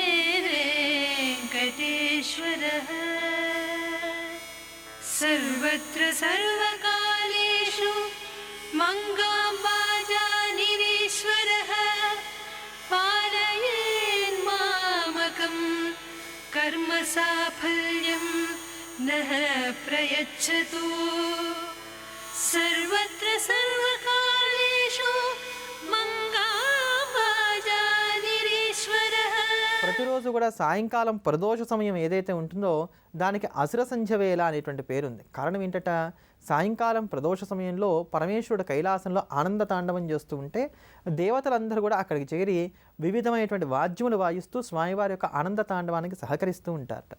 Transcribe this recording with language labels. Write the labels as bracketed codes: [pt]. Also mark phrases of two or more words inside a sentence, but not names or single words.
[sa] वेङ्कटेश्वरः सर्वत्र सर्वकालेषु मङ्गाम्बाजानिरीश्वरः पालयेन्मामकं कर्मसाफल्यं नः प्रयच्छतु सर्वत्र सर्वकालेषु मङ्गाम्बाजानिरीश्वरः. [te] ప్రతిరోజు కూడా సాయంకాలం ప్రదోష సమయం ఏదైతే ఉంటుందో దానికి అసుర సంధ్య వేళ అనేటువంటి పేరుంది. కారణం ఏంటట, సాయంకాలం ప్రదోష సమయంలో పరమేశ్వరుడు కైలాసంలో ఆనంద తాండవం చేస్తూ ఉంటే దేవతలందరూ కూడా అక్కడికి చేరి వివిధమైనటువంటి వాద్యములు వాయిస్తూ స్వామివారి యొక్క ఆనంద తాండవానికి సహకరిస్తూ ఉంటారట.